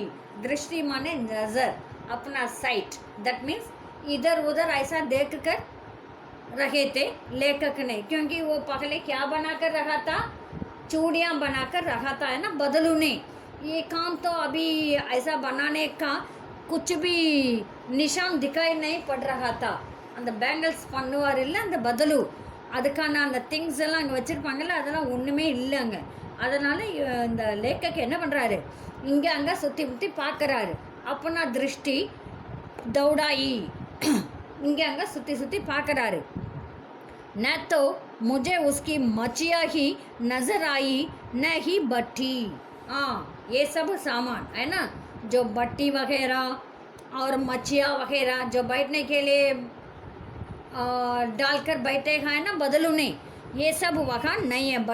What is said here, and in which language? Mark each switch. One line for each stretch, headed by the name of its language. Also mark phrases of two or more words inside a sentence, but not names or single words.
Hindi: दृष्टि माने नज़र, अपना साइट,
English: that means
Hindi: इधर उधर ऐसा देख कर रहे थे लेखक ने, क्योंकि वो पहले क्या बनाकर रखा था, चूड़ियाँ बनाकर रखा था, है ना, बदलू ने। ये काम तो अभी ऐसा बनाने का कुछ भी निशान दिखाई नहीं पड़ रहा था।
Tamil: அந்த பேங்கிள்ஸ் பண்ணுவார் இல்லை அந்த பதலு, அதுக்கான அந்த திங்ஸ் எல்லாம் அங்கே வச்சுருப்பாங்கல்ல, அதெல்லாம் ஒன்றுமே இல்லைங்க. அதனால் இந்த லேக்கக்கு என்ன பண்ணுறாரு, இங்கே அங்கே சுற்றி சுற்றி பார்க்குறாரு.
Hindi: अपना दृष्टि दौड़ाई,
Tamil: இங்கே அங்கே சுற்றி சுற்றி பார்க்குறாரு.
Hindi: न तो मुझे उसकी मचिया ही नज़र आई न ही भट्टी। ये सब सामान है ना, जो भट्टी वगैरह और मचिया वगैरह जो बैठने के लिए डालकर बैठे हैं ना बदलू ने, ये सब वहाँ नहीं है।